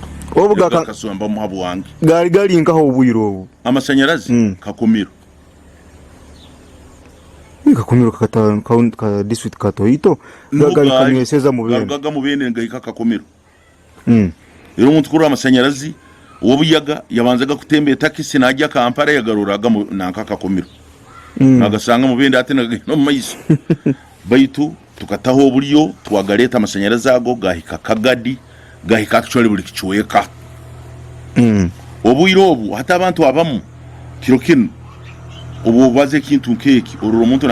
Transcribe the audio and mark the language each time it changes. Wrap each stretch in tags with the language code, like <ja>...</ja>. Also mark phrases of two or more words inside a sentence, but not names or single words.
<nyo>obuga kasamba muhabu wange gali nkaho ubuyiro obu amasanyarazi kakomiro ka district katoito gali kamweseza mu bene ngahika kakomiro rero umuntu kuri amasanyarazi wobuyaga yabanzaga kutembe takisi najya Kampala yagaruraga nanka kakomiro nagasanga mu bende ate no mayiso baitu tukataho obuliyo twagaleta amasanyarazi ago gahika Kagadi gahika actually buli kichweka obuyiro obu hata abantu abamu kirokino obu baze kintu nkeki ororo muntu</nyo>